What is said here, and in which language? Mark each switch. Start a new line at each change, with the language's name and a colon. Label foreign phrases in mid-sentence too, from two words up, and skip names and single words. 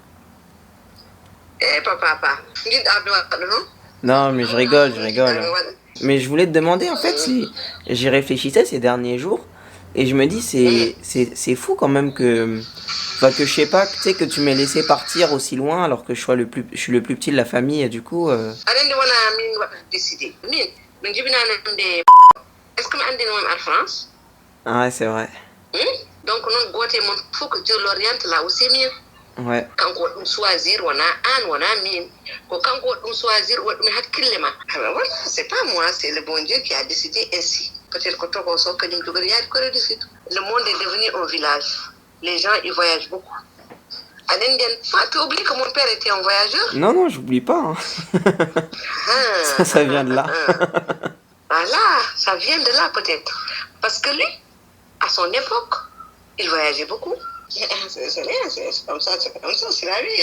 French: Eh papa, dis Abdou non? Non, mais je rigole, je rigole. Abdou Wade. Mais je voulais te demander, en fait, j'y réfléchissais ces derniers jours, et je me dis, c'est fou quand même que, enfin, que je sais pas, tu sais, que tu m'aies laissé partir aussi loin alors que je suis le plus petit de la famille, et du coup,
Fula: Aɗa wona min waɗa décidé min min jibinanande
French: est ce que
Fula: mi andino mami ar France.
French: ah ouais, c'est vrai. Donc
Fula: noon gote mon fof ko
French: Dieu l'oriente là où c'est mieux. Ouais,
Fula: Kanko waɗi ɗum choisir wona an wona min ko kanko waɗi ɗum choisir waɗi ɗum hakkille ma.
French: Ah ben voilà, c'est pas moi, c'est le bon Dieu qui a décidé ainsi. Peut-être que
Fula: Togo so kañum jogori yaade Corée du Sud.
French: Le monde est devenu un village. Les gens ils voyagent beaucoup.
Fula: Aɗa nden
French: tu oublies que mon père était un voyageur. non, non, j'oublie pas, hein. Ça vient de là. Voilà, ça vient de là peut-être. Parce que lui, à son époque, il voyageait beaucoup. C'est rien, c'est comme ça, c'est la vie.